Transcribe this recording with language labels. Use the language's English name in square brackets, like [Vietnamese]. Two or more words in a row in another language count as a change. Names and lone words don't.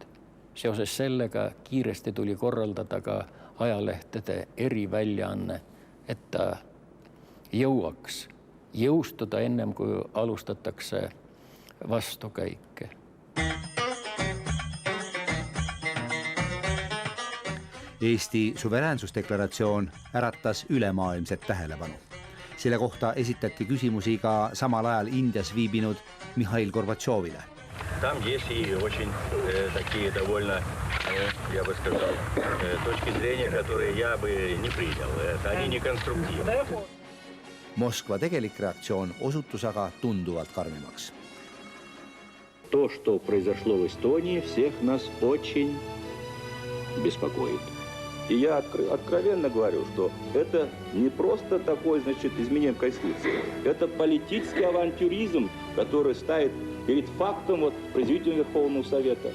[Estonian] Seoses sellega kiiresti tuli korraldada ka ajalehtede eriväljaanne, et ta jõuaks jõustuda ennem, kui alustatakse vastukäike. Eesti suveräänsusdeklaratsioon äratas ülemaailmset tähelepanu. Selle kohta esitati küsimusi ka samal ajal Indias viibinud Mihhail Gorbatšovile. [Russian] Там есть и очень такие довольно, я бы сказал, точки зрения, которые я бы не принял. Они не конструктивны. [Estonian] Moskva tegelik reaktsioon osutus aga tunduvalt karmimaks. [Russian] То, что произошло в Эстонии, всех нас очень беспокоит. И я откровенно говорю, что это не просто такое, изменение Конституции. Это политический авантюризм, который ставит перед фактом произведения Верховного Совета.